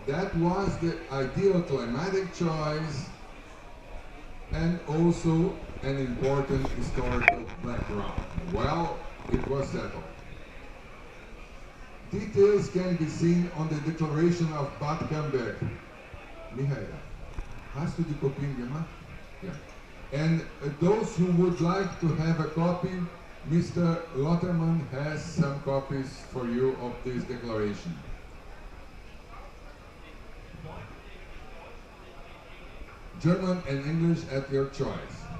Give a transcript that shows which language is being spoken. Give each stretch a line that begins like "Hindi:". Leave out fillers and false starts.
English: That was the ideal climatic choice and also an important historical background. Well, it was settled. Details can be seen on the Declaration of Bad Camberg.
German: Michael, hast du die Kopien gemacht?
English: Yeah. And those who would like to have a copy, Mr. Lotterman has some copies for you of this declaration. German and English at your choice.